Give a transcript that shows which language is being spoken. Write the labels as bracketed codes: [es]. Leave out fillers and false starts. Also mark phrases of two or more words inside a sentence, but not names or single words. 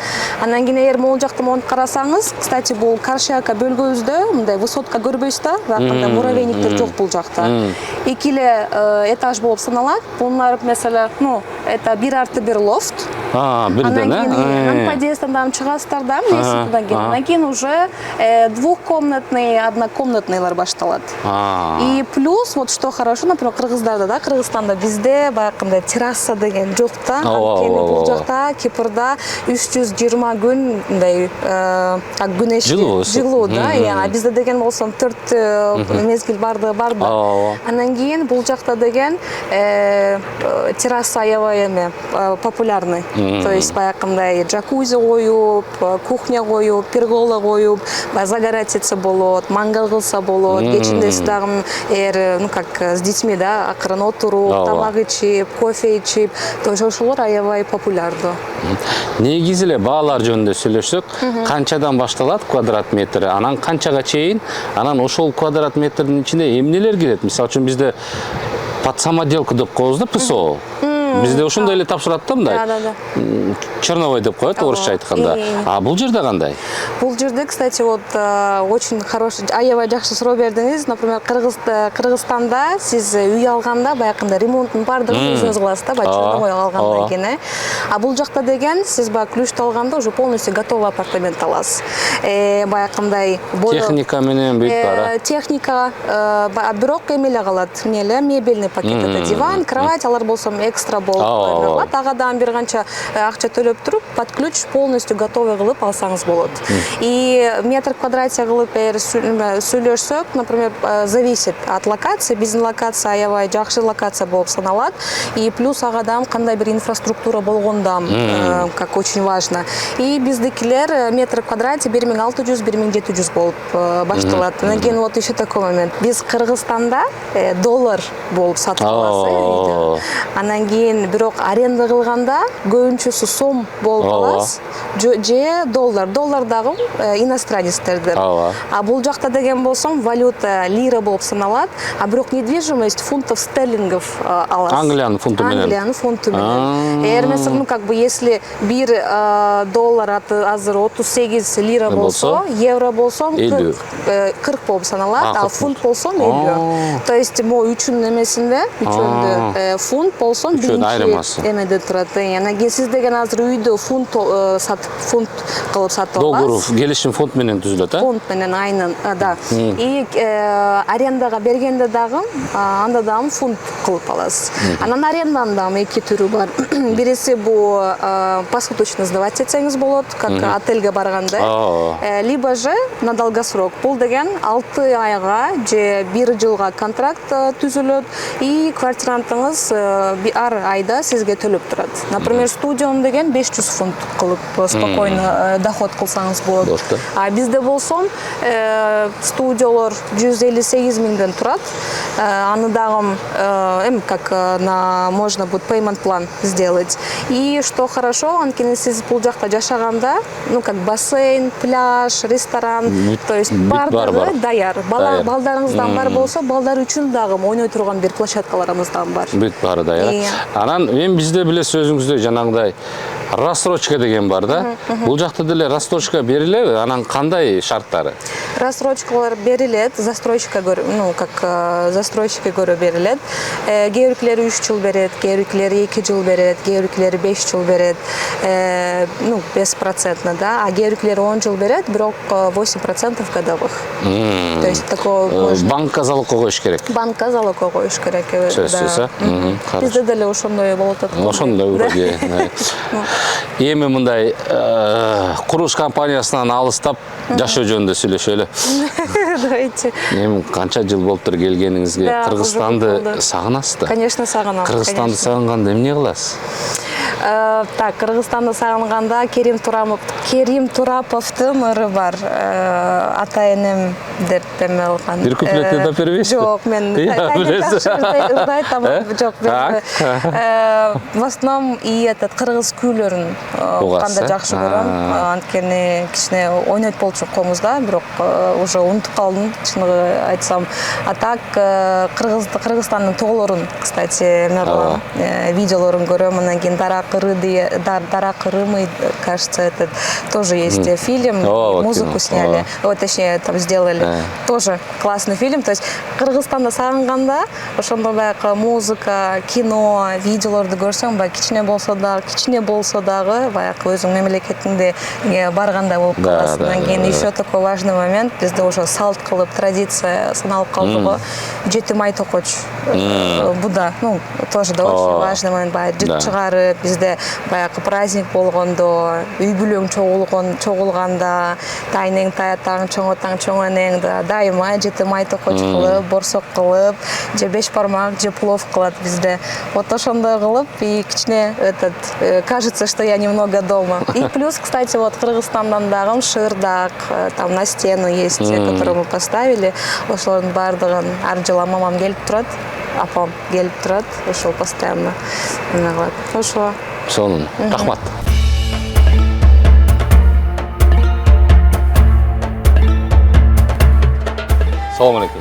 [ky] Анан кийин эгер могул жакта монтип карасаңыз, кстати, бул Каршияка бөлгөбүздө мындай высотка көрбөйсүз да, баягындай муравейниктер жок бул жакта. Экиле этаж болуп саналат. [tr] Bunlar mesela, [ru] это 1+1 лофт. [ky] Бирден, подъезддан чыгасыздар да, лестницадан кийин. Анан кийин [ru] уже двухкомнатный, [ky] однокомнатныйлар башталат. [ru] И плюс, вот что хорошо, например, [ky] Кыргыздарда, да, Кыргызстанда бизде баягындай терраса деген жок да. Анткени бул жакта Кипрда 320 күн мындай күнөштүү жылуу да. А бизде деген болсом 4 мезгил барды бар да. Анан кийин бул жакта деген терраса аябай эме популярный. [ru] То есть [ky] баягындай джакузи коюп, кухня коюп, пергола коюп, загорать болот, мангал кылса болот. Кечинде дагы [ru] с детьми, [ky] да, акырын отуруп, тамак ичип, кофе ичип, [ru] то есть [ky] ошолор аябай популярдуу. Негизи эле баалар жөнүндө сүйлөшсөк, канчадан башталат квадрат метри, анан канчага чейин, анан ошол квадрат метрдин ичинде эмнелер кирет? Мисалы үчүн бизде [ru] под самоделку [ky] деп коебуз да, ПСО. Бизде ошондой эле тапшырат да, мындай. Черновой деп коет, орусча айтканда. А бул жерде кандай? Бул жерде, [ru] кстати, вот очень хороший, [ky] аябай жакшы суроо бердиңиз. Например, Кыргызстанда сиз үй алганда баягындай ремонттун баардыгын өзүңүз кыласыз да, черновой алгандан кийин. А бул жакта деген сиз баягы ключты алганда [ru] уже полностью готовый апартамент [ky] аласыз. Баягындай техника менен бүт бара. Техника, бирок эмеле калат, [ru] мебельный пакет, это диван, кровать, [ky] алар болсом экстра болуп коюлат. Агадан бир канча акча төлөп туруп, [ru] под ключ полностью готовый [ky] кылып алсаңыз болот. И метр квадратия кылып сүйлөшсөк, [ru] например, зависит от локации. [ky] Биздин локация аябай жакшы локация болуп саналат. [ru] И плюс [ky] агадан кандай бир инфраструктура болгондам, [ru] как очень важно. [ky] И биздикилер метр квадратия 1600-1700 болуп башталат. Анан кийин [ru] вот еще такой момент. [ky] Биз Кыргызстанда доллар болуп сатып аласыз. Анан кийин бирок аренда кылганда көбүнчөсү сом болуп аласыз. Же доллар. Доллар дагы иностранецтердер. А бул жакта деген болсом валюта лира болуп саналат. А бирок недвижимость [ru] фунтов стерлингов [ky] аласыз. Англиянын фунту менен. Англиянын фунту менен. Mesela [ru] если бир доллар [ky] азыр 38 лира болсо, евро болсом 40 болуп саналат, а фунт болсом 50. [ru] То есть [ky] могу үчүн эмесинде, үчөндө фунт болсом биринчи эмеде турат. Анан кийин сиз деген азыр үйдө фунт кылып сатып аласыз. Договор келишим фонд менен түзүлөт, а? Фонд менен айнын, да. И арендага бергенде дагы анда дагы фунт кылып аласыз. Анан аренданын дагы эки түрү бар. Бириси бул [ru] посуточно сдавать [ky] этсеңиз болот, как отельге барганда. [ru] Либо же на долгосрок. [ky] Бул деген 6 айга же 1 жылга контракт түзүлөт и квартирантыңыз ар айда сизге төлөп турат. Например, студион деген 500 фунт кылып спокойно доход кылсаңыз болот. А бизде болсом студиолор 158 миңден турат. Аны дагы [ru] как можно будет payment план сделать. И что хорошо, [ky] анткени сиз бул жакта жашаганда, [ru] как бассейн, пляж, ресторан, то есть [ky] бардыгы даяр. Балдарыңыздан бар болсо, балдар үчүн дагы ойной турган бир площадкаларыбыздан бар. Бүт бары даяр. Анан мен бизде билесиз өзүңүздө жанагындай рассрочка деген бар да. Бул жакта деле рассрочка берилеби? Анан кандай шарттары? Рассрочкалар берилет, застройщикка көрө, ну, как застройщикке көрө берилет. Кээ биркилери 3 жыл берет, кээ биркилери 2 жыл берет, кээ биркилери 5 жыл берет. Ну, 5%, да, а кээ биркилери 10 жыл берет, бирок [ru] 8% годовых. То есть такое можно. [ky] Банкка залог коюш керек. Банкка залог коюш керек. Сөзсүз, Бизде деле ошондой болот атат. Ошондой вроде. Эми мындай курулуш компаниясынан алыстап жашоо жөнүндө сүйлөшөлү. [ru] Давайте. [ky] Эми канча жыл болуптур келгениңизге? Кыргызстанды сагынасызбы? Конечно, сагынам. Кыргызстанды сагынганда эмне кыласыз? Так, Кыргызстанды сагынганда Керим Тураповдун ыры бар. Ата энем деп эме алган. Бир куплетти да бербейсизби? Жок, мен айтам, жок. [ru] В основном и этот [ky] кыргыз күйлөрүн кандай жакшы көрөм. Анткени кичине ойнойт болчукпуз да, бирок уже унутуп калдым, чыныгы айтсам. А так Кыргызстандын тоолорун, кстати, эме кылам, видеолорун көрөм, анан кийин Дара Крымы, [ru] кажется, этот тоже есть фильм, музыку сняли, вот точнее там сделали, тоже классный фильм. То есть [ky] Кыргызстанда сагынганда ошондой баягы музыка, кино, видеолорду көрсөң, баягы кичине болсо дагы баягы өзүң мемлекетиңде баргандай болуп каласың. Анан кийин [ru] еще такой важный момент, [ky] бизде уже салт кылып, традиция саналып калды го, жетим ай токоч. Бу да, [ru] ну, тоже да очень важный момент, [ky] баягы жыт чыгарып, бизде баягы праздник болгондо, үй бүлөң чогулганда, тайнең таятаң, чоңотаң, чоңонең да дайыма жетим ай токоч кылып, борсок кылып, же беш бармак, же плов кылат бизде. [ru] Вот [ky] ошондой кылып, [ru] и кичине этот кажется, что я немного дома. И плюс, кстати, вот [ky] Кыргызстандан дагы шырдак, [ru] там на стену есть, которые мы поставили. [ky] Ошолордун бардыгын ар жылы мамам келип турат, апам келип турат, ошол постоянно эме кылат. Ошо. Сонун. Рахмат. Салам алейкум.